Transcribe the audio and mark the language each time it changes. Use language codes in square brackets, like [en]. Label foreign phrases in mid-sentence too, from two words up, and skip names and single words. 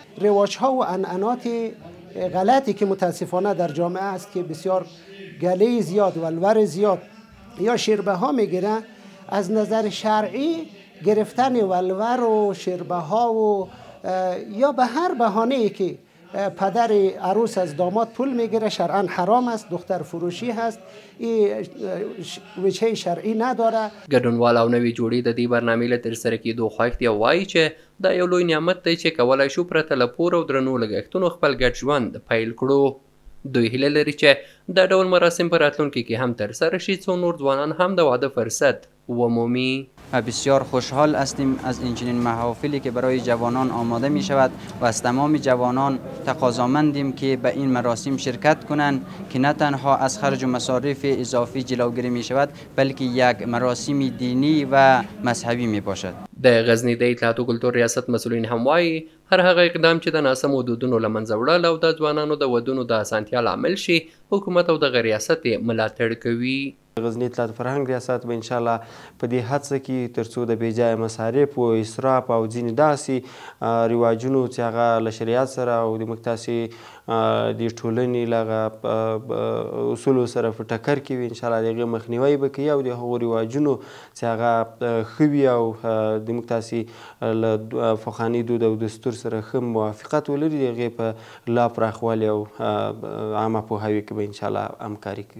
[fa] رواج‌ها و عنعنات غلطی که متاسفانه در جامعه است که بسیار گله زیاد و ولور زیاد یا شربه ها میگیره، از نظر شرعی گرفتن ولور و شربه ها و یا به هر بهانه‌ای که پدر عروس از داماد پول میگیره شرعاً حرام است، دختر فروشی هست، این وجه شرعی نداره. [ps] ګډونوال او نوې جوړې د دې برنامې له ترسره کېدو خوښ دي او وایي چې دا یو لوی نعمت دی چې کولی شو پرته له پور او درنو لګښتونو خپل ګډ ژوند پیل کړو. دوی هیله لري چې دا ډول مراسم په راتلونکي کې هم ترسره شي څو نور ځوانان هم د واده فرصت ومومي. [fa] بسیار خوشحال هستیم از این چنین محافلی که برای جوانان آماده می شود و از تمام جوانان تقاضامندیم که به این مراسم شرکت کنند که نه تنها از خرج و مصارف اضافی جلوگیری می شود بلکه یک مراسم دینی و مذهبی می باشد. [ps] د غزني د اطلاعات او کلتور ریاست مسؤلین هم وایي هر هغه اقدام چې د ناسمو دودونو له منځه وړل او د ځوانانو د ودونو د اسانتیا لامل شي حکومت او دغه ریاست یې ملاتړ کوي. غزني اطلاعات فرهنګ ریاست به انشاءالله په دې هڅه کې ترڅو د بېځایه مصارف او اسراف او ځینې داسې رواجونو چې هغه له شریعت سره او د موږ تاسې د ټولنې له هغه اصولو سره په ټکر کې وي، انشاءالله د هغې مخنیوی به کوي او د هغو رواجونو چې هغه ښه وي او د موږ تاسې له پخواني دود او دستور سره ښه موافقت ولري د هغې په لا پراخوالي او عامه پوهاوي کې به انشاءالله همکاري کوي.